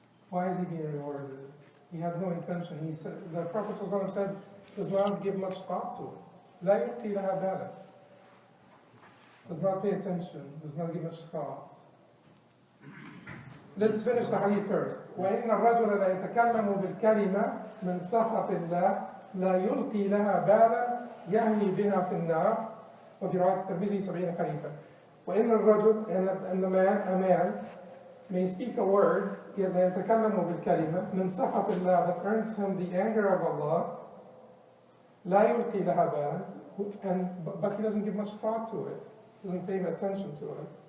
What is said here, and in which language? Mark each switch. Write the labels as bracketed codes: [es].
[en] Why is he being rewarded? He had no intention. He said, the Prophet ﷺ said, does not give much thought to it. [ar] لا يلقي لها بالا. [en] Does not pay attention, does not give much thought. Let's finish the hadith first. [ar] وإن الرجل لا يتكلم بالكلمة من سخط الله لا يلقي لها بالا يهوي بها في النار. وفي رواية الترمذي 70 خريفا. وإن الرجل, [en] and a man may speak a word yet [ar] لا يتكلم بالكلمة من سخط الله, [en] that earns him the anger of Allah, [ar] لا يلقي لها بالا, [en] but he doesn't give much thought to it, doesn't pay attention to it.